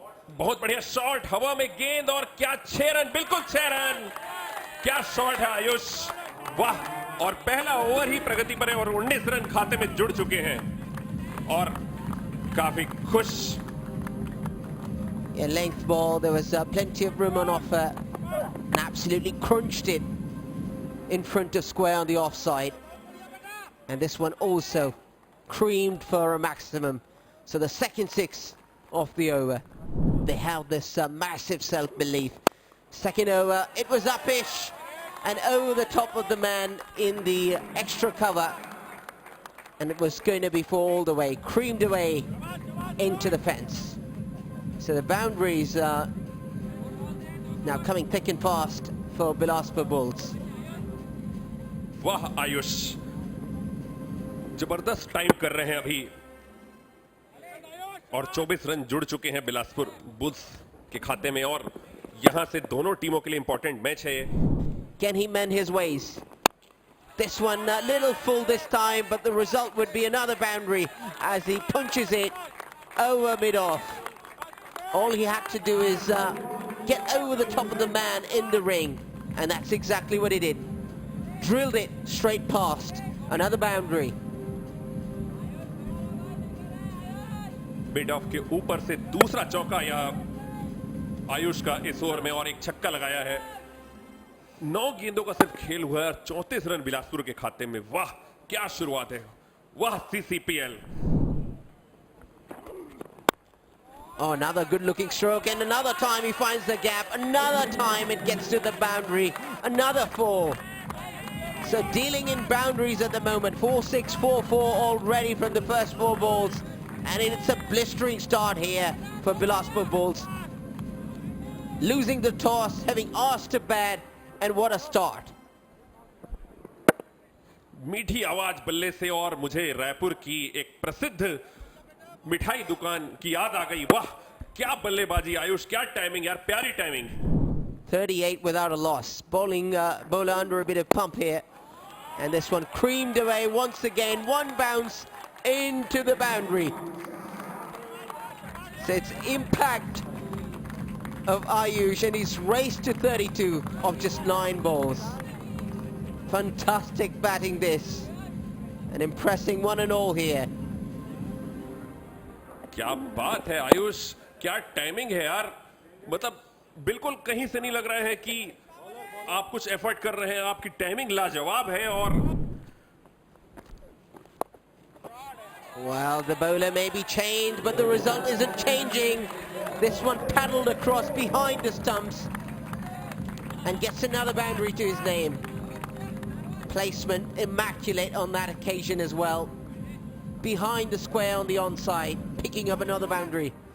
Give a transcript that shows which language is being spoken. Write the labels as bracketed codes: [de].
[hi] बहुत बढ़िया शॉट. हवा में गेंद और क्या 6 रन. बिल्कुल 6 रन. क्या शॉट है आयुष. वाह. और पहला ओवर ही प्रगति पर है और 19 रन खाते में जुड़ चुके हैं और काफी खुश. [en] A length ball, there was plenty of room on offer, and absolutely crunched it in front of square on the offside. And this one also creamed for a maximum. So the second 6 of the over, they held this massive self-belief. Second over, it was uppish and over the top of the man in the extra cover. And it was going to be for all the way, creamed away into the fence. So the boundaries are now coming thick and fast for Bilaspur Bulls. [hi] वाह आयुष. जबरदस्त time कर रहे हैं अभी और 24 run जुड़ चुके हैं बिलासपुर बुल्स के खाते में. और यहां से दोनों टीमों के लिए इंपॉर्टेंट मैच है. [en] Can he mend his ways? This one a little full this time, but the result would be another boundary as he punches it over mid-off. All he had to do is get over the top of the man in the ring, and that's exactly what he did. Drilled it straight past. Another boundary. [hi] Mid of के ऊपर से दूसरा चौका या आयुष का इस over में और एक छक्का लगाया है. 9 गेंदों का सिर्फ खेल हुआ है और 34 रन बिलासपुर के खाते में. वाह क्या शुरुआत है. वाह CCPL. [en] Oh, another good-looking stroke, and another time he finds the gap. Another time it gets to the boundary. Another 4. So dealing in boundaries at the moment. 4-6, 4-4 already from the first 4 balls. And it's a blistering start here for Bilaspur Bulls. Losing the toss, having asked to bat, and what a start. [hi] मीठी आवाज बल्ले से और मुझे रायपुर की एक प्रसिद्ध मिठाई दुकान की याद आ गई. वाह क्या बल्लेबाजी आयुष. क्या टाइमिंग यार. प्यारी timing. [en] 38 without a loss. Bowler under a bit of pump here. And this one creamed away once again. One bounce into the boundary. So it's impact of Ayush, and he's raced to 32 of just 9 balls. Fantastic batting this, and impressing one and all here. [hi] क्या बात है आयुष, क्या timing है यार, मतलब बिल्कुल कहीं से नहीं लग रहा है कि आप कुछ एफर्ट कर रहे हैं, आपकी टाइमिंग लाजवाब है। और [en] Well, the bowler may be chained, but the result isn't changing. This one paddled across behind the stumps and gets another boundary to his name. Placement immaculate on that occasion as well. Behind the square on the onside, picking up another boundary.